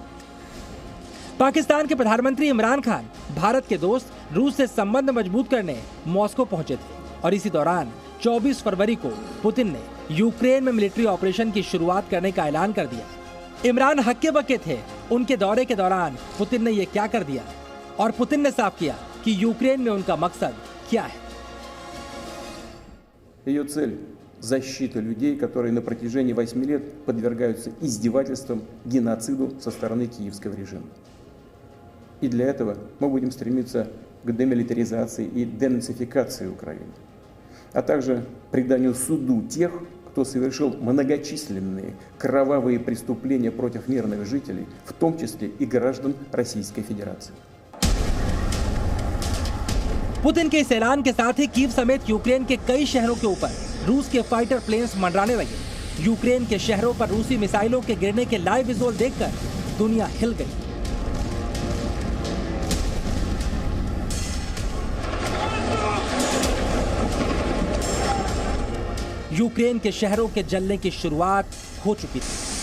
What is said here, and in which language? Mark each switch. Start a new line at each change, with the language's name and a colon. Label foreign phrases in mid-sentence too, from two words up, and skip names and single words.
Hindi: पाकिस्तान के प्रधानमंत्री इमरान खान भारत के दोस्त रूस से संबंध मजबूत करने मॉस्को पहुंचे थे और इसी दौरान 24 फरवरी को पुतिन ने यूक्रेन में
English: military operation
Hindi: की शुरुआत करने का ऐलान कर दिया। इमरान हक्के बक्के थे उनके दौरे के दौरान पुतिन ने ये क्या कर दिया, और पुतिन ने साफ किया कि यूक्रेन में उनका मकसद क्या है।
Russian: Ее цель – защита людей, которые на протяжении 8 лет подвергаются издевательствам, геноциду со стороны киевского режима. И для этого мы будем стремиться к демилитаризации и денацификации Украины, а также преданию суду тех, кто совершил многочисленные кровавые преступления против мирных жителей, в том числе и граждан Российской Федерации.
Hindi: पुतिन के इस ऐलान के साथ ही कीव समेत यूक्रेन के कई शहरों के ऊपर रूस के
English: fighter planes
Hindi: मंडराने लगे। यूक्रेन के शहरों पर रूसी मिसाइलों के गिरने के
English: live visual
Hindi: देखकर दुनिया हिल गई। यूक्रेन के शहरों के जलने की शुरुआत हो चुकी थी।